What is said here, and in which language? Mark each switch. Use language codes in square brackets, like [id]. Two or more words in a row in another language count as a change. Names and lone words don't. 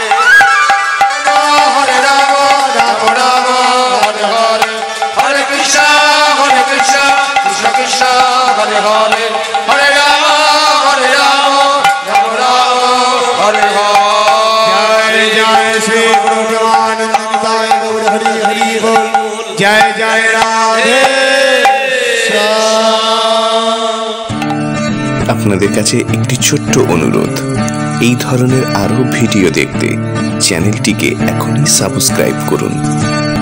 [bn] হরে রাম রাম রাম হরে হরে। হরে কৃষ্ণ কৃষ্ণ কৃষ্ণ হরে হরে, হরে রাম রাম রাম হরে হরে। [hi] जय जय श्री गुरु प्रेमानंदाय गौर हरि हरि बोल। जय जय राधे [bn] আপনাদের কাছে একটি ছোট্ট অনুরোধ, এই ধরনের আরো ভিডিও দেখতে চ্যানেলটিকে এখনই সাবস্ক্রাইব করুন।